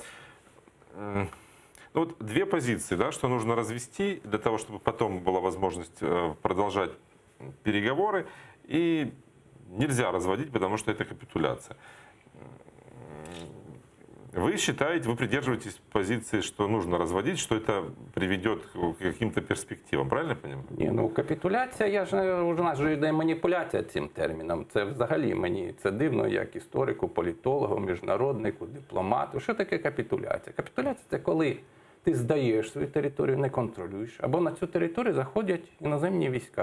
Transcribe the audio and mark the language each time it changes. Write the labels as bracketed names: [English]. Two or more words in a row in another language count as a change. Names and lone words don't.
[Russian] Вот две позиции, да, что нужно развести для того, чтобы потом была возможность продолжать переговоры. И нельзя разводить, потому что это капитуляция. Вы считаете, вы придерживаетесь позиции, что нужно разводить, что это приведет к каким-то перспективам, правильно я понимаю? [Ukrainian] Ні, капітуляція, у нас же йде маніпуляція цим терміном. Це взагалі мені це дивно, як історику, політологу, міжнароднику, дипломату. Що таке капітуляція? Капітуляція – це коли ти здаєш свою територію, не контролюєш, або на цю територію заходять іноземні війська.